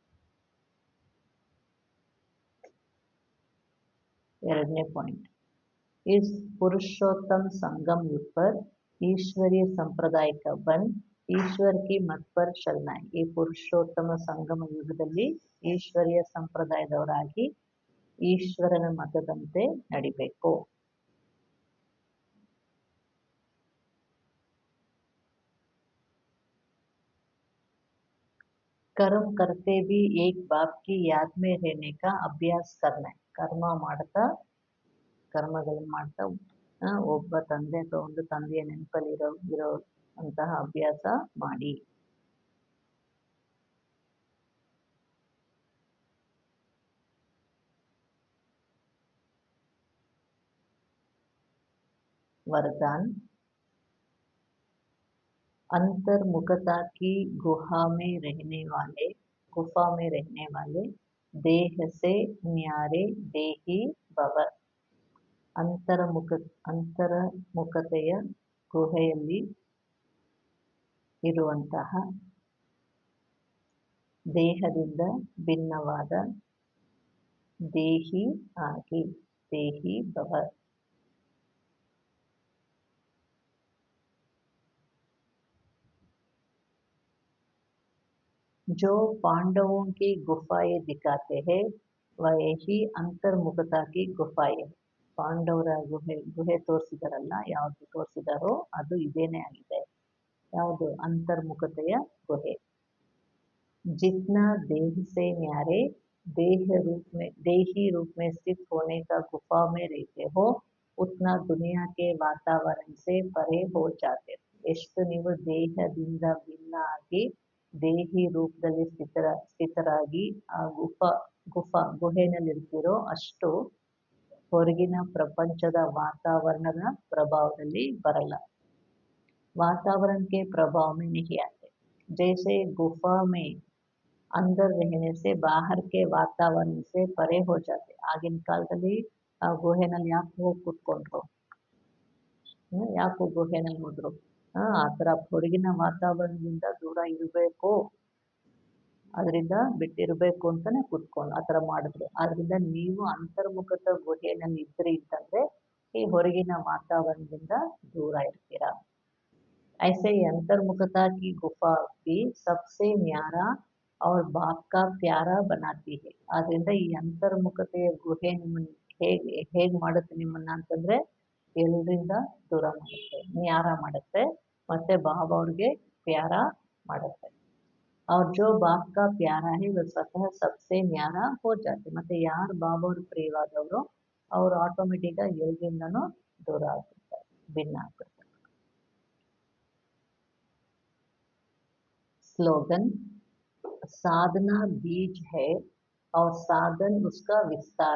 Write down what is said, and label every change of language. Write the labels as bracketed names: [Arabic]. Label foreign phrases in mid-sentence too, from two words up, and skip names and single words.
[Kannada] ಎರಡನೇ ಪಾಯಿಂಟ್ [Hindi] इस पुरुषोत्तम संगम युग पर ईश्वरीय संप्रदाय का बन ईश्वर की मत पर चलना है. [Kannada] ಈ ಪುರುಷೋತ್ತಮ ಸಂಗಮ ಯುಗದಲ್ಲಿ ಈಶ್ವರೀಯ ಸಂಪ್ರದಾಯದವರಾಗಿ ಈಶ್ವರನ ಮತದಂತೆ ನಡಿಬೇಕು. [Hindi] कर्म करते भी एक बाप की याद में रहने का अभ्यास करना है. [Kannada] ಕರ್ಮ ಮಾಡ್ತಾ ಕರ್ಮಗಳನ್ನು ಮಾಡ್ತಾ ಒಬ್ಬ ತಂದೆ ಅಥವಾ ಒಂದು ತಂದೆಯ ನೆನಪಲ್ಲಿ ಇರೋ ಅಂತಹ ಅಭ್ಯಾಸ ಮಾಡಿ. [Hindi] वरदान अंतर्मुखता की गुफा में रहने वाले देह से न्यारे देही भव. [Kannada] ಅಂತರ್ಮುಖತೆಯ ಗುಹೆಯಲ್ಲಿ ಇರುವಂತಹ ದೇಹದಿಂದ ಭಿನ್ನವಾದ ದೇಹಿ ಆಗಿ ದೇಹಿ ಭವ. [Hindi] जो पांडवों की गुफाएं दिखाते हैं वही ಅಂತರ್ಮುಖತಾ की गुफाएं. [Kannada] ಪಾಂಡವರ ಗುಹೆ ತೋರಿಸಿದಾರಲ್ಲ, ಯಾವುದು ತೋರಿಸಿದಾರೋ ಅದು ಇದೇನೇ ಆಗಿದೆ. ಯಾವುದು? ಅಂತರ್ಮುಖತೆಯ ಗುಹೆ. [Hindi] जितना देह से न्यारे देही रूप में स्थित होने का गुफा में रहते हो उतना दुनिया के वातावरण से परे हो जाते. [Kannada] ಎಷ್ಟು ನೀವು ದೇಹದಿಂದ ಭಿನ್ನ ಆಗಿ ದೇಹಿ ರೂಪದಲ್ಲಿ ಸ್ಥಿತರಾಗಿ ಆ ಗುಹೆನಲ್ಲಿರ್ತೀರೋ ಅಷ್ಟು ಹೊರಗಿನ ಪ್ರಪಂಚದ ವಾತಾವರಣದ ಪ್ರಭಾವದಲ್ಲಿ ಬರಲ್ಲ. [Hindi] वातावरण के प्रभाव में नहीं आते. जैसे गुफा में अंदर रहने से बाहर के वातावरण से परे हो जाते. [Kannada] ಆಗಿನ ಕಾಲದಲ್ಲಿ ಆ ಗುಹೆನಲ್ಲಿ ಯಾಕೆ ಹೋಗಿ ಕೂತ್ಕೊಂಡ್ರು, ಯಾಕೆ ಗುಹೆನಲ್ಲಿ ಹೋದ್ರು? ಆ ಥರ ಹೊರಗಿನ ವಾತಾವರಣದಿಂದ ದೂರ ಇರಬೇಕು, ಅದರಿಂದ ಬಿಟ್ಟಿರಬೇಕು ಅಂತಾನೆ ಕೂತ್ಕೊಂಡು ಆ ಥರ ಮಾಡಿದ್ರು. ಆದ್ರಿಂದ ನೀವು ಅಂತರ್ಮುಖತ ಗುಹೆಯಲ್ಲಿ ಇದ್ರಿ ಅಂತಂದ್ರೆ ಈ ಹೊರಗಿನ ವಾತಾವರಣದಿಂದ ದೂರ ಇರ್ತೀರಾ. [Hindi] ऐसे ही अंतर्मुखता की गुफा भी सबसे न्यारा और बाप का प्यारा बनाती है. [Kannada] ಆದ್ರಿಂದ ಈ ಅಂತರ್ಮುಖತೆಯ ಗುಹೆ ನಿಮ್ಮನ್ನ ಹೇಗೆ ಮಾಡುತ್ತೆ ನಿಮ್ಮನ್ನ ಅಂತಂದ್ರೆ ಎಲ್ಲರಿಂದ ದೂರ ಮಾಡುತ್ತೆ, ನ್ಯಾರ ಮಾಡುತ್ತೆ, ಮತ್ತೆ ಬಾಬಾ ಅವ್ರಿಗೆ ಪ್ಯಾರ ಮಾಡುತ್ತೆ. [Hindi] और जो बाप का प्यारा है वो स्वतः सबसे न्यारा हो जाते. [Kannada] ಮತ್ತೆ ಯಾರು ಬಾಬಾ ಅವ್ರ ಪ್ರಿಯವಾದವರು ಅವರು ಆಟೋಮೆಟಿಕ್ ಆಗಿ ಎಲ್ಲರಿಂದನೂ ದೂರ ಆಗ್ಬಿಡ್ತಾರೆ, ಭಿನ್ನ ಆಗ್ಬಿಡ್ತಾರೆ. [Hindi] स्लोगन साधना बीज है और साधन उसका विस्तार.